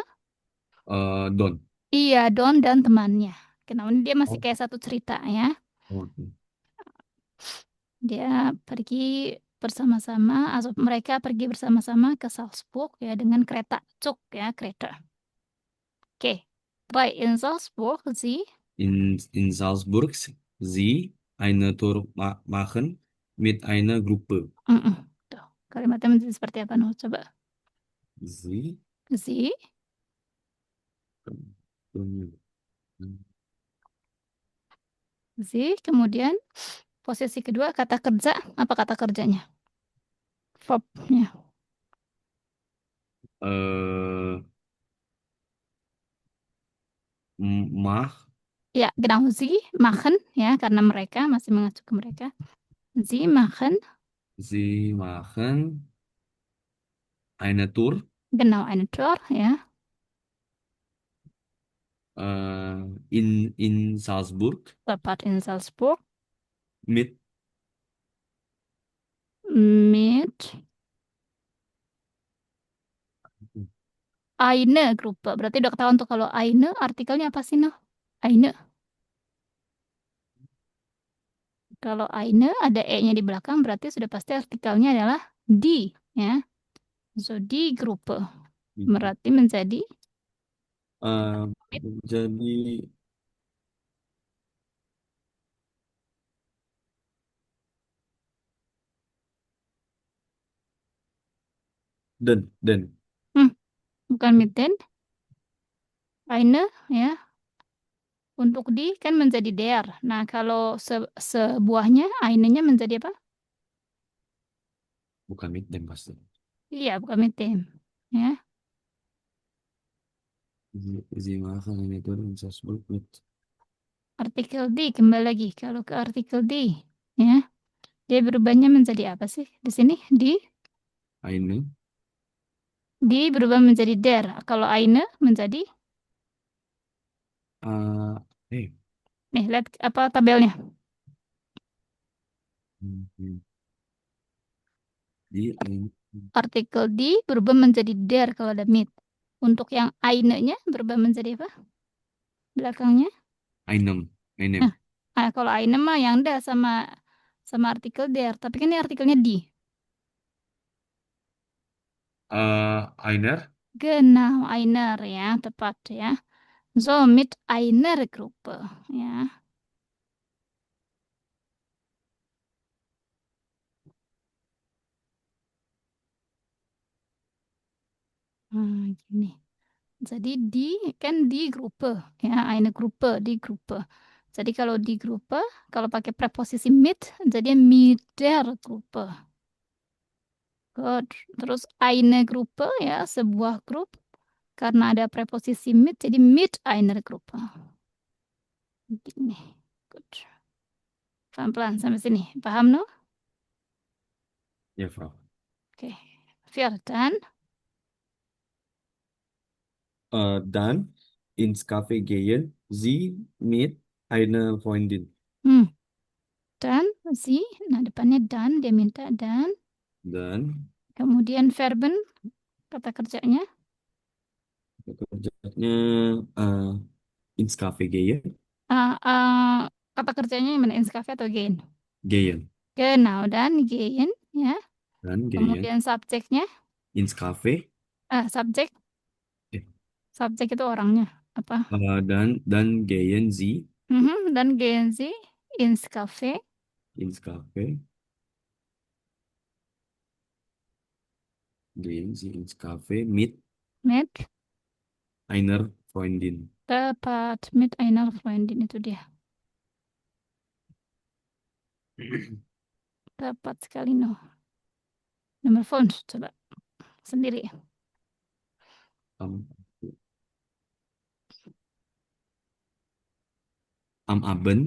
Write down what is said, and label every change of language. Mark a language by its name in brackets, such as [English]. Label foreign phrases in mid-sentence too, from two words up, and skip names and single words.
[Indonesian] Don. iya, Don dan temannya. Kenapa dia masih Oh, kayak satu cerita, ya. oke. Dia pergi bersama-sama, atau mereka pergi bersama-sama ke Salzburg, ya, dengan kereta, Zug, ya, kereta. Oke. [English] Right, in Salzburg, [German] In Salzburg sie eine Tour machen mit einer Gruppe. mm-mm. [Indonesian] Tuh, kalimatnya menjadi seperti apa, Nuh? Coba. [German] Sie, Sie, [Indonesian] kemudian posisi kedua kata kerja, apa kata kerjanya? Verbnya. [German] äh, mach, Ya, genau, Sie machen, [Indonesian] ya, karena mereka masih mengacu ke mereka. [German] Sie machen, sie machen eine Tour genau, eine Tour, ya, in Salzburg tepat in Salzburg, mit mit eine Gruppe. [Indonesian] Berarti udah ketahuan tuh kalau eine artikelnya apa sih, noh? [German] Eine. [Indonesian] Kalau eine ada e-nya di belakang, berarti sudah pasti artikelnya adalah die, ya. [German] So, die Gruppe. [Indonesian] Berarti menjadi eh, [German] mit, [Indonesian] jadi dan hmm, bukan [German] mit den, eine, [Indonesian] ya. Untuk di kan menjadi der. Nah, kalau sebuahnya eine-nya menjadi apa? bukan [German] mit dem [Indonesian] pasti. Iya, bukan [German] mit dem. [Indonesian] Ya, [German] Sie machen eine Tour in Salzburg mit [Indonesian] artikel di kembali lagi. Kalau ke artikel di, ya, dia berubahnya menjadi apa sih di sini? [German] eine [Indonesian] Di berubah menjadi der. Kalau eine menjadi, äh, eh nih lihat apa tabelnya. [German] mhm. Die eine [Indonesian] Artikel di berubah menjadi der kalau ada mit. Untuk yang eine-nya berubah menjadi apa? Belakangnya. [German] einem [Indonesian] Nah, kalau eine mah yang da sama sama artikel der. Tapi kan ini artikelnya di. [German] einer Genau, einer, [Indonesian] ya, tepat, ya. [German] So, mit einer Gruppe, [Indonesian] ya. Gini. Jadi di kan di Gruppe, ya, [German] eine Gruppe, [Indonesian] di Gruppe. Jadi kalau di Gruppe, kalau pakai preposisi mit, jadi [German] mit der Gruppe. [Indonesian] Good. Terus [German] eine Gruppe, [Indonesian] ya, sebuah grup. Karena ada preposisi mit, jadi [German] mit einer Gruppe. [Indonesian] Gini. Good. Pelan-pelan sampai sini. Paham, no? [German] ja Frau. Oke. Vierten. Dann ins Café gehen Sie mit einer Freundin. [Indonesian] Hmm. Dan, sie. Nah, depannya dan. Dia minta dan. Dan Kemudian verben, kata kerjanya. kerjanya [German] ins Café gehen. [Indonesian] Ah, ah, Kata kerjanya yang mana? [German] Ins Cafe [Indonesian] atau gehen? [German] Gehen. Genau, dan gehen, ya. Dan gehen. [Indonesian] Kemudian subjeknya, [German] Ins Cafe. [Indonesian] subjek, Eh, subjek itu orangnya. Apa? [German] dan gehen Sie Dan gehen Sie ins Cafe ins Cafe. Gehen Sie ins Cafe mit mit, einer Freundin. [Indonesian] tepat, [German] mit einer Freundin [Indonesian] itu dia. Tepat sekali, no. Nomor phone, coba sendiri. [German] Am, am Abend,